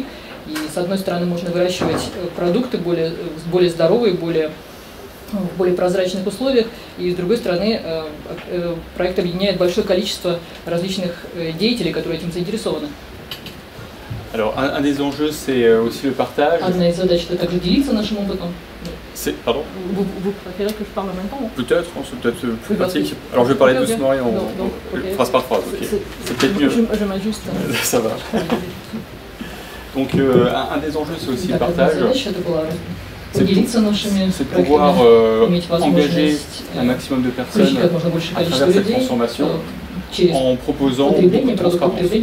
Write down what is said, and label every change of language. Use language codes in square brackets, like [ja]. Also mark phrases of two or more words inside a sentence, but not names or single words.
[ru] И, с одной стороны, можно выращивать продукты более здоровые, в более прозрачных условиях, и, с другой стороны, проект объединяет большое количество различных деятелей, которые этим заинтересованы. [fr] Alors, un des enjeux, c'est aussi le partage. [ru] Одна из задач – это также делиться нашим опытом. [fr] Pardon. Vous préférez que je parle en même temps? Peut-être, c'est peut-être plus pratique. Alors je vais parler doucement et phrase par phrase. C'est peut-être mieux. Je m'ajuste. Ça va. Donc un des enjeux, c'est aussi le partage. C'est de pouvoir engager un maximum de personnes à travers cette transformation en proposant beaucoup de transparence.